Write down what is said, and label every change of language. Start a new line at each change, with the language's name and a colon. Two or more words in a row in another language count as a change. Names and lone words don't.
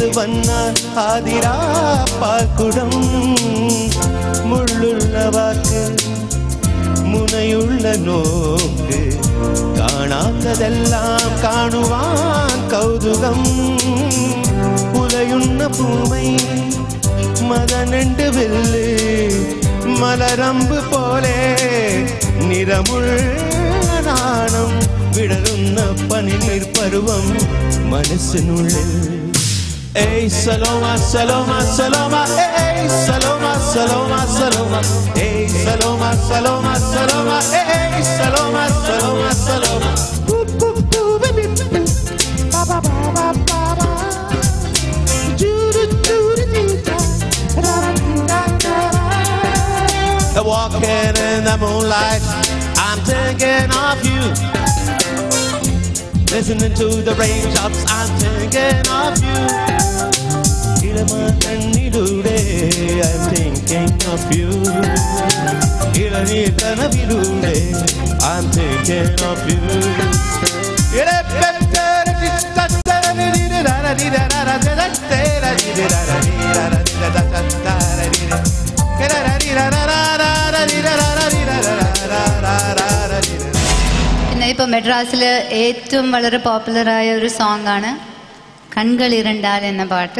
Malayalam: വന്നാൽ ആതിരാ പാൽക്കുടം മുള്ളുള്ള വാക്ക് മുനയുള്ള നോക്ക് കാണാത്തതെല്ലാം കാണുവാൻ കൗതുകം ഉലയുന്ന പൂമൈ മദനണ്ട് വില്ല് മലരമ്പ് പോലെ നിറമുള്ള നാണം വിടരുന്ന പനിനീർ പരുവം മനസ്സിനുള്ളിൽ
English: Hey Saloma, Saloma, Saloma, hey Saloma, Saloma, Saloma, hey Saloma, Saloma, Saloma, hey Saloma, Saloma, Saloma. Ba ba ba ba ba ba. Walking in the moonlight, I'm thinking of you. Listening to the raindrops, I'm thinking of you. I'm thinking of you. I'm thinking of you.
Malayalam: പിന്നെ ഇപ്പൊ മെഡ്രാസിൽ ഏറ്റവും വളരെ പോപ്പുലറായ ഒരു സോങ് ആണ് കൺകൾ ഇരണ്ടാൽ എന്ന പാട്ട്.